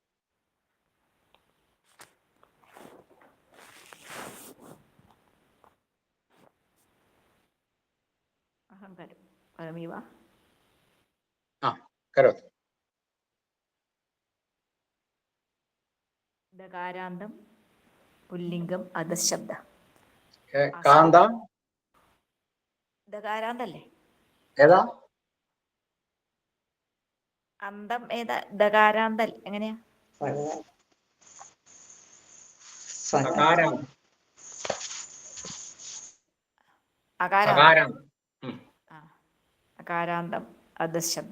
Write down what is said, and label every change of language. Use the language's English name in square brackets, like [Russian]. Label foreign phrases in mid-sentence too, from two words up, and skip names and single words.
[Sanskrit] करोमि वा? करोतु. दकारान्तं पुल्लिङ्गम् अधशब्दः. कान्त [Malayalam] दकारान्तല്ലേ? ഏതാ? അന്തം ഏതാ? ദകാരാന്തൽ എങ്ങനെയാ? സകാരാന്തം. അകാരാന്തം അധശബ്ദ.